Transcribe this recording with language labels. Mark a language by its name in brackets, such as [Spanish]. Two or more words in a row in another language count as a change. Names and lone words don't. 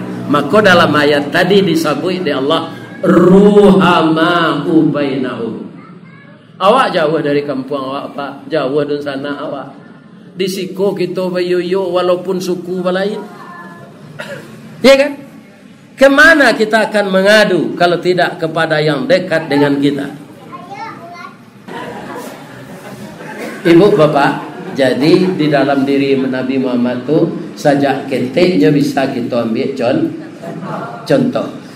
[Indonesian] Maka dalam ayat tadi disebut di Allah [Arabic] ruhama bainahum. [Minangkabau] Awak jauh dari kampung awak pak, jauh dari sana awak. Di siko kita bayoyo walaupun suku lain. [Indonesian] Ya kan? Kemana kita akan mengadu kalau tidak kepada yang dekat dengan kita? Ibu bapak, jadi di dalam diri Nabi Muhammad tu [Minangkabau] sajak keteknya [Indonesian] bisa kita ambil contoh.